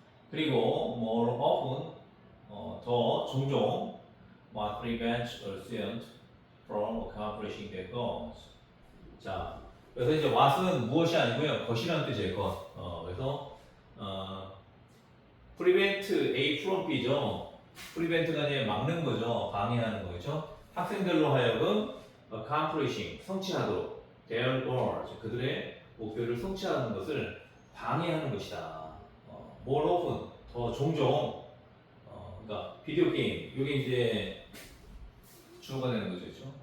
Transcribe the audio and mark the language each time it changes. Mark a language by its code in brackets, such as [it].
[ko] 그리고 [en] more often [ko] 더 종종 [en] what prevents a student from accomplishing their goals. [ko] 자, 그래서 이제 what은 무엇이 아니고요, 것이라는 뜻이에요, 것. 그래서 prevent A from B죠. prevent가 이제 막는 거죠, 방해하는 거죠. 학생들로 하여금 accomplishing 성취하도록 [en] their goals [ko] 그들의 목표를 성취하는 것을 방해하는 것이다. [en] more often [ko] 더 종종 그러니까 비디오 게임 이게 이제 주어가 되는 거죠, 그렇죠?